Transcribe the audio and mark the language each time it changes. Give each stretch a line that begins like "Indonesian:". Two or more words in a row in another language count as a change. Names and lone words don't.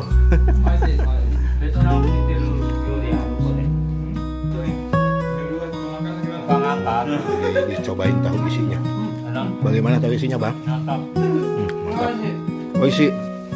Japanese: ベトナムに似てる料理あるこれ。Pangangkat.
Indonesian: Dicobain tahu isinya. Enak. Bagaimana tahu isinya, Bang? Mantap. Mantap. Oishii.